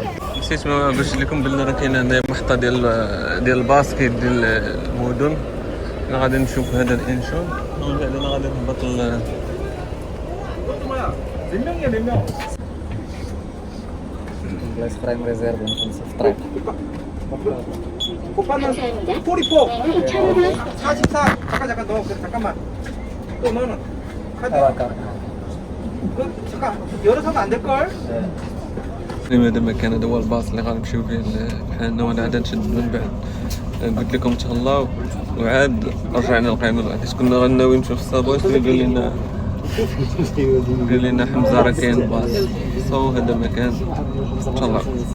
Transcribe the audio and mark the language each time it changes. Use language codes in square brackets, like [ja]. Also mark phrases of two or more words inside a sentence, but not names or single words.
[ar] نسيت ما باش لكم بلي راه كاين هنا محطه ديال الباسكيت ديال المدن انا غادي نشوف هذا الانشون ومن بعد انا غادي نهبط بلايص اخرين ريزيرفين في الطريق [ko] 잠깐만 또 너는 카드 잠깐 열어서면 안 될걸? [ar] هذا المكان هذا هو الباص اللي غنمشيو فيه بحالنا وانا عاد نشد من بعد قلت لكم تهلاو وعاد رجعنا لقينا حيت كنا غناوي نمشيو في الصابوات قال لنا حمزه راه كاين باص صو هذا المكان ان شاء الله